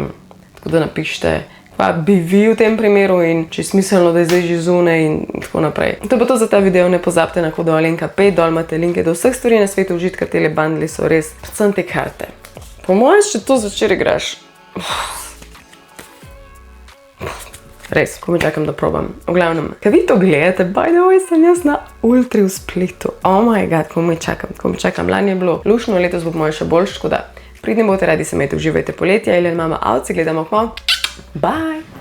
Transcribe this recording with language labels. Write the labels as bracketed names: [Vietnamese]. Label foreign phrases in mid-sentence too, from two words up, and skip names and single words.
[Slovenian] Tako da napišite, pa bi vi v tem primeru in če je smiselno, da je zdaj že zunaj in tako naprej. To je pa to za ta video, ne pozabite na kodo Alenka5, dol imate linke do vseh stvari na svetu, užitka, tele bundli so res, predvsem te karte. Po mojem, če to zvečer igraš, res, ko mi čakam, da probam. V glavnem, kaj vi to gledate, [English] by the way, [Slovenian] sem jaz na Ultri v Splitu. [English] Oh my god, [Slovenian] ko mi čakam. Lani je bilo lušno, letos bo moje še boljš, tako da pridni bote, radi se imejte, uživajte poletje, Ilja in mama out, se gledamo okno. Bye!